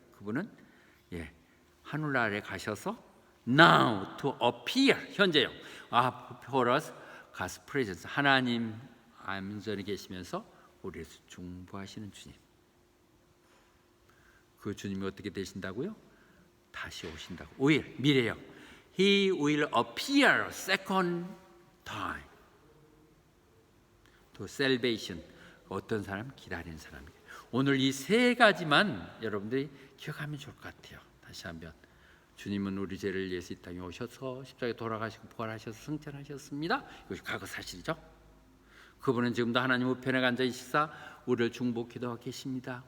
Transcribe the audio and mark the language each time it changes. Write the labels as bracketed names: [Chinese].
[Korean] 그분은 하늘나라에 가셔서 [English] now to appear [Korean] 현재형 [English] for us God's presence [Korean] 하나님 안전에 계시면서 우리에서 중보하시는 주님 그 주님이 어떻게 되신다고요? 다시 오신다고 미래형 [English] He will appear second time to salvation [Korean] 어떤 사람? 기다리는 사람이에요. 오늘 이 3가지만 여러분들이 기억하면 좋을 것 같아요. 다시 한번 주님은 우리 죄를 위해서 이 땅에 오셔서 십자가에 돌아가시고 부활하셔서 승천하셨습니다. 이것이 과거 사실이죠. 그분은 지금도 하나님 우편에 앉아계시사 우리를 중보 기도하고 계십니다.